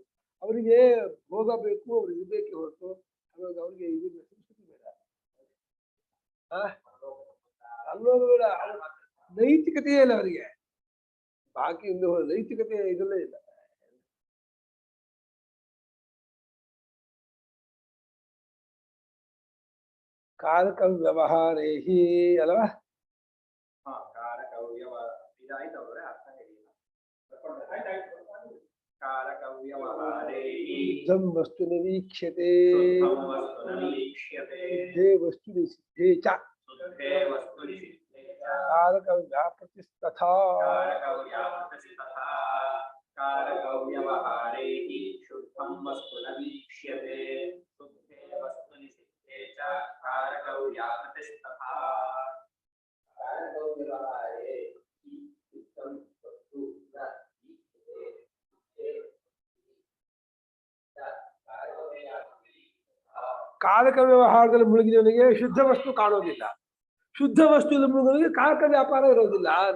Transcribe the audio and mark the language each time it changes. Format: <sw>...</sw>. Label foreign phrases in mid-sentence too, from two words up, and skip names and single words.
<kn>ಅವರಿಗೆ ಭೋಗ ಬೇಕು, ಅವ್ರಿಗೆ ಬೇಕೇ ಹೊರತು ಹಾಗಾಗಿ ಅವ್ರಿಗೆ ಇದು ಸಂಸ್ಕೃತಿ ಬೇಡ, ಅನ್ನೋದು ಬೇಡ. ನೈತಿಕತೆಯೇ ಇಲ್ಲ ಅವರಿಗೆ, ಬಾಕಿ ಇನ್ನು ನೈತಿಕತೆ ಇದಲ್ಲೇ ಇಲ್ಲ. ಕಾರಕ ವ್ಯವಹಾರೇ ಅಲ್ವಾ?</kn> <sa>शुद्धं वस्तु न वीक्ष्यते शुद्धे वस्तुनि सिद्धे च कारक व्यापृतिस्तथा शुद्धं वस्तु न वीक्ष्यते शुद्धे वस्तुनि सिद्धे च कारक व्यापृतिस्तथा</sa> <kn>ಕಾರಕ ವ್ಯವಹಾರದಲ್ಲಿ ಮುಳುಗಿದವನಿಗೆ ಶುದ್ಧ ವಸ್ತು ಕಾಣೋದಿಲ್ಲ, ಶುದ್ಧ ವಸ್ತುವಿನಲ್ಲಿ ಮುಳುಗಿದವನಿಗೆ ಕಾರಕ ವ್ಯಾಪಾರ ಇರೋದಿಲ್ಲ ಅಂತ.</kn>